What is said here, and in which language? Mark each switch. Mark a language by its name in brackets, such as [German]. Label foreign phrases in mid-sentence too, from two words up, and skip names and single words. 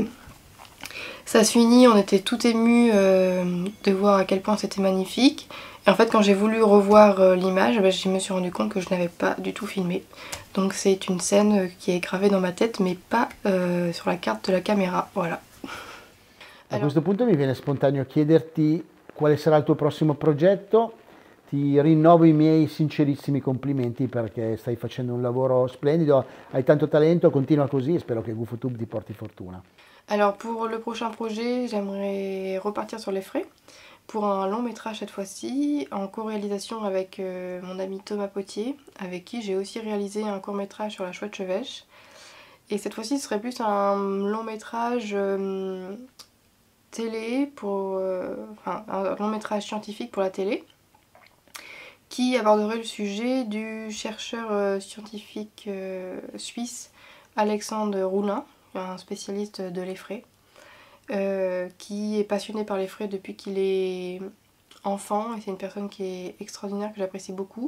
[French] Ça se finit, on était tout émus de voir à quel point c'était magnifique. Et en fait quand j'ai voulu revoir l'image, je me suis rendu compte que je n'avais pas du tout filmé. Donc c'est une scène qui est gravée dans ma tête mais pas sur la carte de la caméra, voilà. [Italian] A questo punto mi viene spontaneo chiederti quale sarà il tuo prossimo progetto. Ti rinnovo i miei sincerissimi complimenti perché stai facendo un lavoro splendido, hai tanto talento, continua così e spero che GufoTube ti porti fortuna. [French] Alors pour le prochain projet, j'aimerais repartir sur les frais pour un long métrage cette fois-ci, en co-réalisation avec mon ami Thomas Potier, avec qui j'ai aussi réalisé un court métrage sur la chouette chevêche. Et cette fois-ci ce serait plus un long métrage télé, enfin un long métrage scientifique pour la télé, qui aborderait le sujet du chercheur scientifique suisse Alexandre Roulin, un spécialiste de l'effraie, qui est passionné par l'effraie depuis qu'il est enfant et c'est une personne qui est extraordinaire, que j'apprécie beaucoup.